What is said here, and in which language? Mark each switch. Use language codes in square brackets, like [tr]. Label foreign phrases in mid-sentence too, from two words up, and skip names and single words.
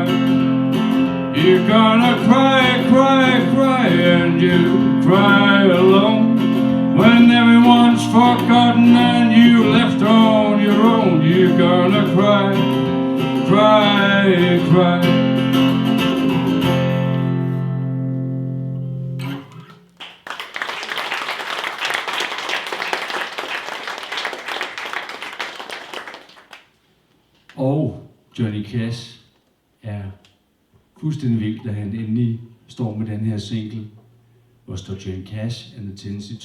[en] You're gonna cry, cry, cry, and you cry alone. When everyone's forgotten and you left on your own, you're gonna cry, cry, cry. [da] Og Johnny Cash er fuldstændig vildt, da han endelig står med den her single, hvor står Johnny Cash and the Tennessee 2.